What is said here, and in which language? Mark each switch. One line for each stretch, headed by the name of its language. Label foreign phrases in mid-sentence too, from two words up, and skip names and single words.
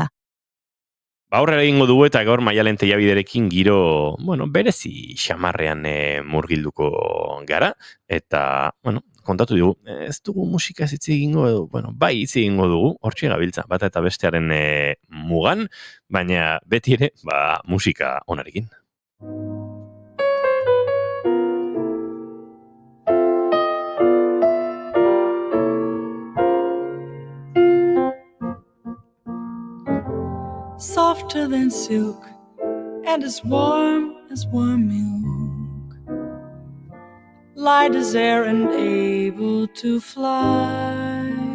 Basque: Aurrera egingo dugu eta gaur Maialen Tellabiderekin giro, berezi xamarrean murgilduko gara, eta, kontatu dugu, ez dugu musika ez hitz egingo, bai hitz egingo dugu, hortxe gabiltza, bata eta bestearen mugan, baina beti ere, musika onarekin.
English: Softer than silk and as warm milk, light as air and able to fly,